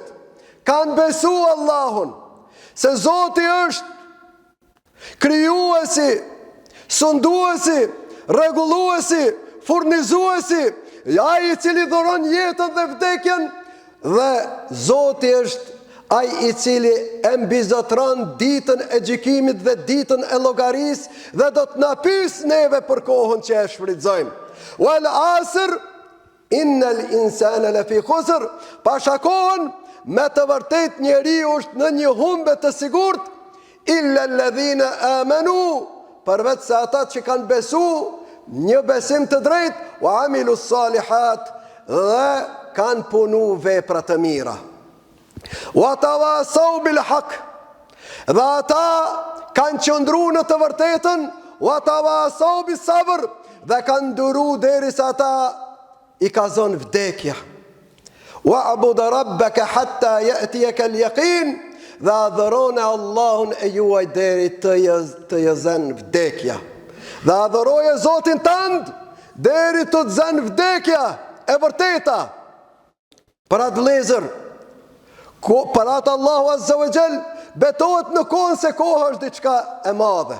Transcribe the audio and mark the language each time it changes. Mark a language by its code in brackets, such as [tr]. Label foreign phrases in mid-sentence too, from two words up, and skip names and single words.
[sq] Kanë besu Allahun, se Zoti është krijuesi, sunduesi, rregulluesi, furnizuesi, ai i cili dhuron jetën dhe vdekjen, dhe Zoti është ai i cili e mbizotron ditën e gjykimit dhe ditën e llogarisë dhe do të na pyes neve për kohën që e shfrytëzojmë. [ar] والعصر إن الإنسان لفي خسر. [sq] Pasha kohën, me të vërtet njeriu është në një humbje të sigurt, [ar] إلا الذين آمنوا, [sq] përveç se ata që kanë besu një besim të drejtë, [ar] وعملوا الصالحات, [sq] dhe kanë punu vepra të mira. [ar] وتواصوا بالحق, [sq] dhe ata kanë qëndru në të vërtetën, [ar] وتواصوا بالصبر, [sq] dhe kanë duru derisa ata i ka zonë vdekja. [ar] واعبد ربك حتى يأتيك اليقين, [sq] dhe adhërone Allahun e juaj deri të jëzën vdekja. Dhe adhëroje Zotin tënd deri të të zën vdekja e vërteta. Për atë vëllezër, për atë Allahu [ar] عز وجل [sq] betohet në kohën, se koha është diçka e madhe.